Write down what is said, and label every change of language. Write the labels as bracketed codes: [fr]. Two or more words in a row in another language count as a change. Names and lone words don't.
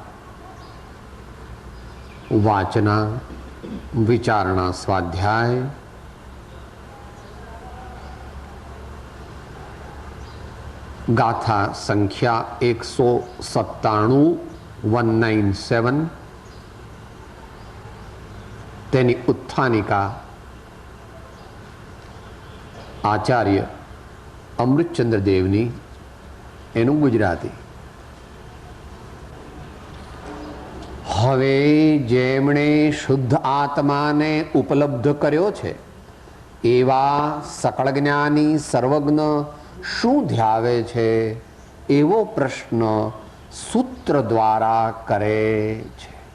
[gu] વાચના વિચારણા સ્વાધ્યાય ગાથા સંખ્યા 197 197 તેની ઉત્થાનિકા આચાર્ય અમૃતચંદ્ર દેવની એનુ ગુજરાતી। હવે જેમણે શુદ્ધ આત્માને ઉપલબ્ધ કર્યો છે એવા સકળ જ્ઞાની સર્વજ્ઞ શું ધ્યાવે છે એવો પ્રશ્ન સૂત્ર દ્વારા કરે છે।